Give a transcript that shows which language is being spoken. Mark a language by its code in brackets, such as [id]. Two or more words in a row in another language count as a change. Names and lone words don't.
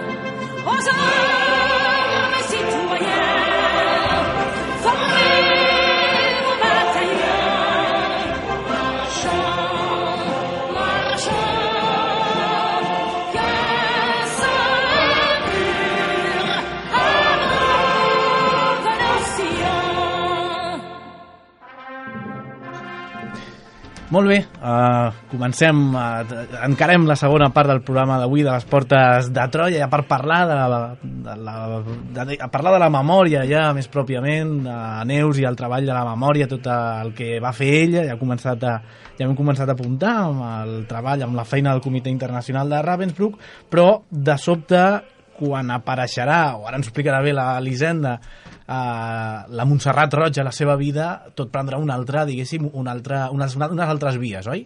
[fr] Aux armes, citoyens, formez vos bataillons, marchons, marchons, qu'un sang impur abreuve nos sillons. [ca] Molt bé, comencem, encarem la segona part del programa d'avui de les Portes de Troia, ja per parlar parlar de la memòria, ja més pròpiament, a Neus i el treball de la memòria, tot el que va fer ella, ja hem començat a apuntar amb el treball, amb la feina del Comitè Internacional de Ravensbrück, però de sobte, quan apareixerà, o ara ens explicarà bé l'Elisenda, la Montserrat Roig a la seva vida, tot prendrà una altra, diguéssim, unes altres vies, oi?